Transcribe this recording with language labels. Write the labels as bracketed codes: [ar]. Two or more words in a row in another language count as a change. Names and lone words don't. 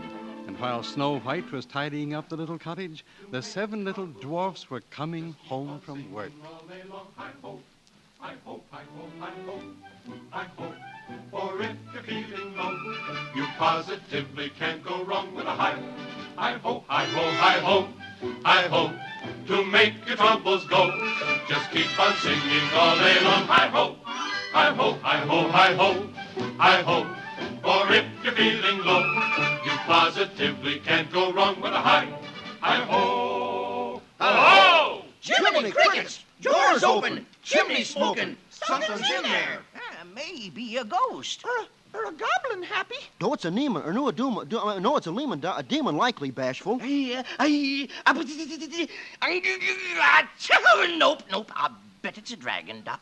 [en] And while Snow White was tidying up the little cottage, the 7 little dwarfs were coming home from work. For if you're feeling low, you positively can't go wrong with a hi. Hi-ho, hi-ho, hi-ho, hi-ho. To make your troubles go, just keep on singing all day long. Hi-ho, hi-ho, hi-ho, hi-ho, hi-ho. For if you're feeling low, you positively can't go wrong with a hi. Hi-ho, ho-ho! Jiminy crickets! Doors open! Chimney smoking! Something's in there! Maybe a ghost. Or a goblin, Happy. No, it's a demon. Or no, it's a demon. A demon, likely, Bashful. Nope. I bet it's a dragon, Doc.